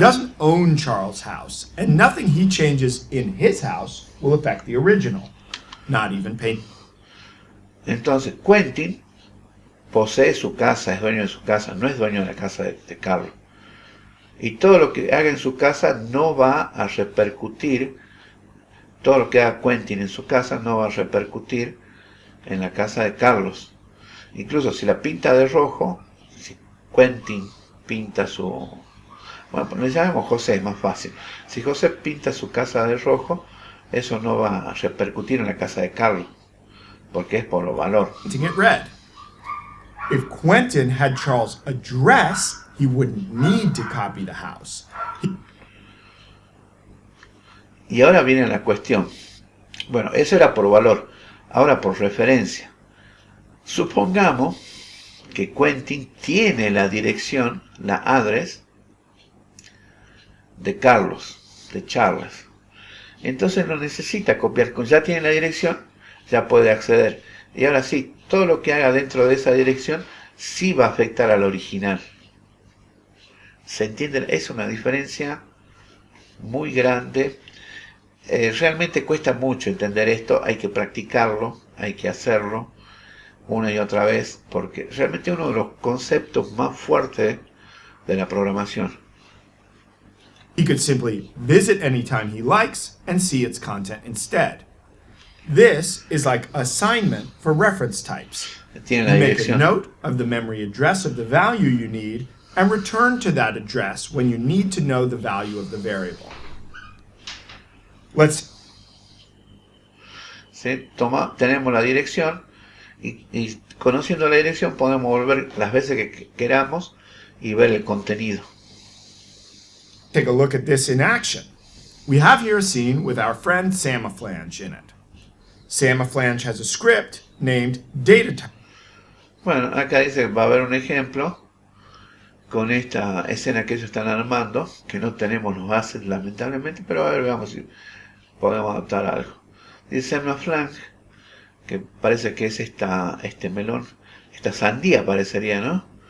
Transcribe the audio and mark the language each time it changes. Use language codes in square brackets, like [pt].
[en] doesn't own Charles' house, and nothing he changes in his house will affect the original. Not even paint. [es] Entonces, Quentin posee su casa, es dueño de su casa, no es dueño de la casa de Carlos. Y todo lo que haga en su casa no va a repercutir, todo lo que haga Quentin en su casa no va a repercutir en la casa de Carlos. Incluso si la pinta de rojo, si Quentin pinta su... Bueno, le llamamos José, es más fácil. Si José pinta su casa de rojo, eso no va a repercutir en la casa de Carlos, porque es por lo valor. [en] Painting it red. If Quentin had Charles' address, he wouldn't need to copy the house. [es] Y ahora viene la cuestión. Bueno, eso era por valor, ahora por referencia. Supongamos que Quentin tiene la dirección, la address de Carlos, de Charles. Entonces no necesita copiar, ya tiene la dirección, ya puede acceder. Y ahora sí, todo lo que haga dentro de esa dirección sí va a afectar al original. ¿Se entiende? Es una diferencia muy grande. Realmente cuesta mucho entender esto, hay que practicarlo, hay que hacerlo una y otra vez, porque realmente es uno de los conceptos más fuertes de la programación. [en] He could simply visit anytime he likes and see its content instead. This is like assignment for reference types. [es] Tiene la [en] You make a [es] dirección. [en] note of the memory address of the value you need and return to that address when you need to know the value of the variable. [es] ¿Sí? Tenemos la dirección y conociendo la dirección podemos volver las veces que queramos y ver el contenido. [en] Take a look at this in action. We have here a scene with our friend Samaflange in it. Samaflange has a script named datatype. [es] Bueno, acá dice que va a haber un ejemplo con esta escena que ellos están armando, que no tenemos los assets lamentablemente, pero a ver, veamos si podemos adaptar algo. Dice Samaflange, que parece que es este melón, esta sandía parecería, ¿no?